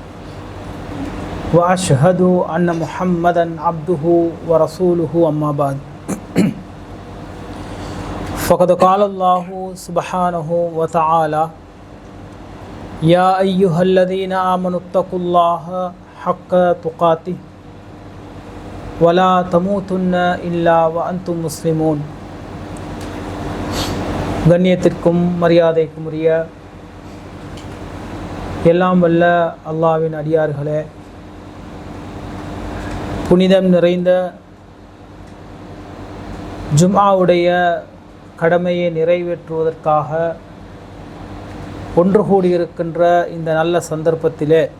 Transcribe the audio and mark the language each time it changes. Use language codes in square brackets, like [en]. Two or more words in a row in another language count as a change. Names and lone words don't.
[ar] وأشهد أن محمدا عبده ورسوله أما بعد فقد قال الله سبحانه وتعالى يا أيها الذين آمنوا اتقوا الله حق تقاته ولا تموتن إلا وأنتم مسلمون. [ta] கண்ணியத்திற்கும் மரியாதைக்கும் உரிய எல்லாம் வல்ல அல்லாஹ்வின் அடியார்களே, புனிதம் நிறைந்த ஜும்ஆவுடைய கடமையை நிறைவேற்றுவதற்காக ஒன்று கூடியிருக்கின்ற இந்த நல்ல சந்தர்ப்பத்திலே